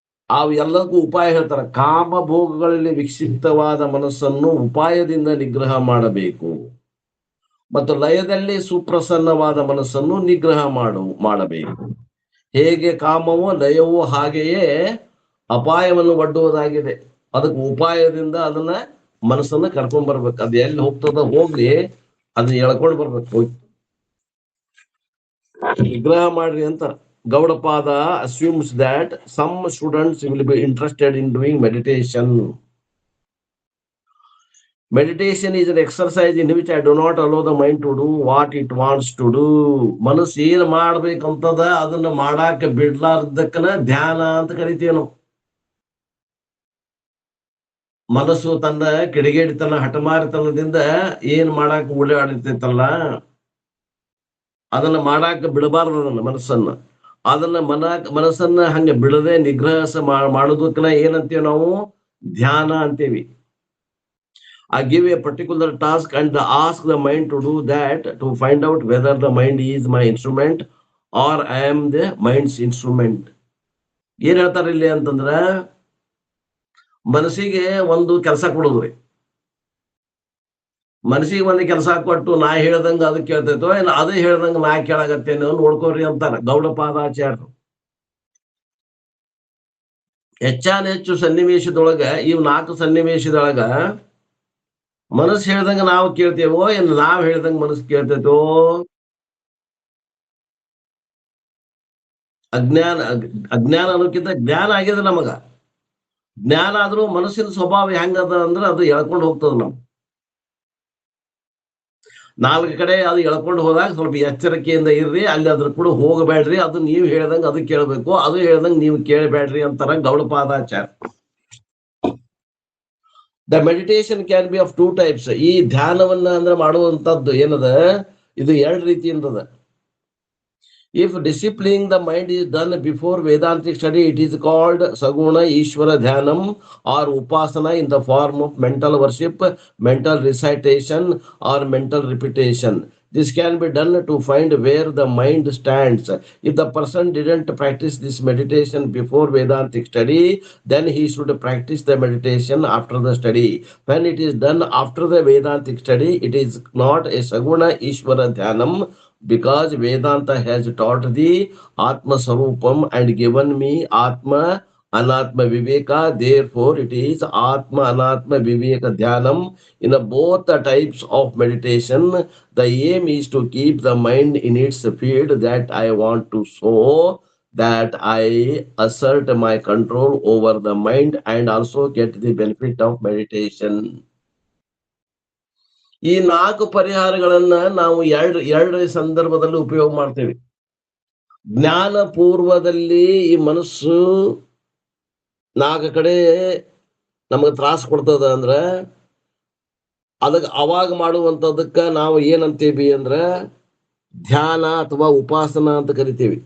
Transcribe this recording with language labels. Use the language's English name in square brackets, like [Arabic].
[Kannada] ಅವು ಎಲ್ಲದಕ್ಕೂ ಉಪಾಯ ಹೇಳ್ತಾರ. ಕಾಮ ಭೋಗಗಳಲ್ಲಿ ವಿಕ್ಷಿಪ್ತವಾದ ಮನಸ್ಸನ್ನು ಉಪಾಯದಿಂದ ನಿಗ್ರಹ ಮಾಡಬೇಕು, ಮತ್ತು ಲಯದಲ್ಲಿ ಸುಪ್ರಸನ್ನವಾದ ಮನಸ್ಸನ್ನು ನಿಗ್ರಹ ಮಾಡಬೇಕು. ಹೇಗೆ ಕಾಮವೋ ಲಯವೋ ಹಾಗೆಯೇ ಅಪಾಯವನ್ನು ಒಡ್ಡುವುದಾಗಿದೆ. ಅದಕ್ಕೆ ಉಪಾಯದಿಂದ ಅದನ್ನ ಮನಸ್ಸನ್ನ ಕರ್ಕೊಂಡ್ ಬರ್ಬೇಕು. ಅದು ಎಲ್ಲಿ ಹೋಗ್ತದ ಹೋಗ್ಲಿ, ಅದನ್ನ ಎಳ್ಕೊಂಡು ಬರ್ಬೇಕು, ಹೋಗಿ ನಿಗ್ರಹ ಮಾಡ್ರಿ ಅಂತ. [English] Gaudapada assumes that some students will be interested in doing meditation. Meditation is an exercise in which I do not allow the mind to do what it wants to do. [Kannada] ಮನಸ್ಸು ಏನ್ ಮಾಡ್ಬೇಕಂತದ ಅದನ್ನ ಮಾಡಾಕ ಬಿಡ್ಲಾರ್ದಕ್ಕನ ಧ್ಯಾನ ಅಂತ ಕರಿತೀವಿ ನಾವು. ಮನಸ್ಸು ತನ್ನ ಕಿಡಿಗೇಡಿತನ, ಹಠಮಾರಿತನದಿಂದ ಏನ್ ಮಾಡಾಕ ಓಡಾಡಿರ್ತೈತಲ್ಲ, ಅದನ್ನ ಮಾಡಾಕ ಬಿಡಬಾರ್ದು. ಅದನ್ನ ಮನಸ್ಸನ್ನ ಅದನ್ನ ಮನಸ್ಸನ್ನ ಹಂಗೆ ಬಿಡದೆ ನಿಗ್ರಹ ಮಾಡೋದಕ್ಕನ ಏನಂತೀವಿ ನಾವು ಧ್ಯಾನ ಅಂತೀವಿ. [English] I give a particular task and ask the mind to do that to find out whether the mind is my instrument or I am the mind's instrument. [Kannada] ಏನ್ ಹೇಳ್ತಾರೆ ಇಲ್ಲಿ ಅಂತಂದ್ರ ಮನಸ್ಸಿಗೆ ಒಂದು ಕೆಲಸ ಕೊಡೋದ್ರಿ. ಮನಸ್ಸಿಗೆ ಒಂದು ಕೆಲಸ ಕೊಟ್ಟು ನಾ ಹೇಳ್ದಂಗ ಅದು ಕೇಳ್ತೈತೋ ಏನ್ ಅದೇ ಹೇಳ್ದಂಗ ನಾ ಕೇಳಾಗತ್ತೇನೋ ನೋಡ್ಕೋರಿ ಅಂತಾರ ಗೌಡಪಾದಾಚಾರ್ಯರು. ಹೆಚ್ಚು ಸನ್ನಿವೇಶದೊಳಗ ಇವ್ 4 ಸನ್ನಿವೇಶದೊಳಗ ಮನಸ್ಸು ಹೇಳ್ದಂಗ ನಾವು ಕೇಳ್ತೇವೋ ಏನ್ ನಾವ್ ಹೇಳ್ದಂಗ ಮನಸ್ಸು ಕೇಳ್ತೈತೋ. ಅಜ್ಞಾನ ಅನ್ನೋಕ್ಕಿಂತ ಜ್ಞಾನ ಆಗಿದೆ ನಮಗ. ಜ್ಞಾನ ಆದ್ರೂ ಮನಸ್ಸಿನ ಸ್ವಭಾವ ಹೆಂಗದ ಅಂದ್ರ ಅದು ಎಳ್ಕೊಂಡು ಹೋಗ್ತದ ನಾವು. 4 ಕಡೆ ಅದು ಎಳ್ಕೊಂಡು ಹೋದಾಗ ಸ್ವಲ್ಪ ಎಚ್ಚರಿಕೆಯಿಂದ ಇರ್ರಿ, ಅಲ್ಲಿ ಅದ್ರ ಕೂಡ ಹೋಗಬೇಡ್ರಿ, ಅದು ನೀವು ಹೇಳ್ದಂಗ ಅದು ಕೇಳ್ಬೇಕು, ಅದು ಹೇಳ್ದಂಗ ನೀವು ಕೇಳಬೇಡ್ರಿ ಅಂತಾರ Gaudapadacharya. [English] The meditation can be of 2 types. [Kannada] ಈ ಧ್ಯಾನವನ್ನ ಅಂದ್ರೆ ಮಾಡುವಂತದ್ದು ಏನದ ಇದು 2 ರೀತಿಯಿಂದದ. [English] If disciplining the mind is done before Vedantic study, it is called Saguna Ishvara Dhyanam or Upasana in the form of mental worship, mental recitation or mental repetition. This can be done to find where the mind stands. If the person didn't practice this meditation before Vedantic study, then he should practice the meditation after the study. When it is done after the Vedantic study, it is not a Saguna Ishvara Dhyanam, because Vedanta has taught the Atma Sarupam and given me Atma Anatma Viveka. Therefore, it is Atma Anatma Viveka Dhyanam. In both the types of meditation, the aim is to keep the mind in its field that I want to show, that I assert my control over the mind and also get the benefit of meditation. [Kannada] ಈ 4 ಪರಿಹಾರಗಳನ್ನ ನಾವು ಎರಡು ಸಂದರ್ಭದಲ್ಲಿ ಉಪಯೋಗ ಮಾಡ್ತೇವೆ. ಜ್ಞಾನ ಪೂರ್ವದಲ್ಲಿ ಈ ಮನಸ್ಸು 4 ಕಡೆ ನಮಗೆ ತ್ರಾಸ ಕೊಡ್ತದ ಅಂದ್ರ ಅದಕ್ಕೆ ಅವಾಗ ಮಾಡುವಂತದಕ್ಕ ನಾವು ಏನಂತೀವಿ ಅಂದ್ರ ಧ್ಯಾನ ಅಥವಾ ಉಪಾಸನ ಅಂತ ಕರಿತೀವಿ.